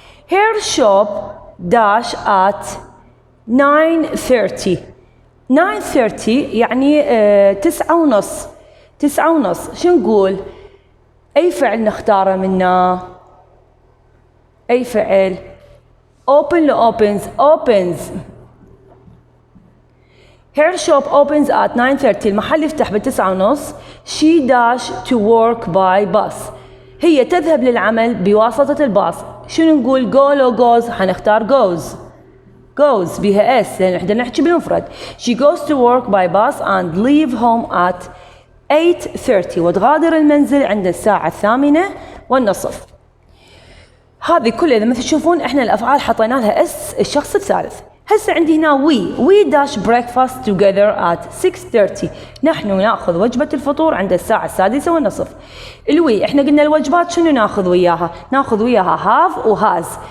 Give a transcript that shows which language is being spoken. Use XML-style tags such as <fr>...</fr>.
<en>her shop dash at 9:30</en> <ar>يعني 9:30 شو نقول؟ أي فعل نختاره منا؟ أي فعل؟ open لو opens</ar> <en>her shop opens at 9:30</en> <ar>المحل يفتح ب9:30.</ar> <en>she dash to work by bus</en> <ar>هي تذهب للعمل بواسطة الباص. شنو نقول؟ go لو goes حنختار goes بها اس لأن احنا نحكي بالمفرد.</ar> <en>she goes to work by bus and leave home at 8:30</en> <ar>وتغادر المنزل عند الساعة 8:30. هذه كلها إذا مثل تشوفون احنا الأفعال حطينا لها اس الشخص الثالث. هسه عندي هنا</ar> <en>we dash breakfast together at 6:30</en> <ar>نحن نأخذ وجبة الفطور عند الساعة 6:30. الوي احنا قلنا الوجبات شنو ناخذ وياها؟ ناخذ وياها have وهاز.</ar>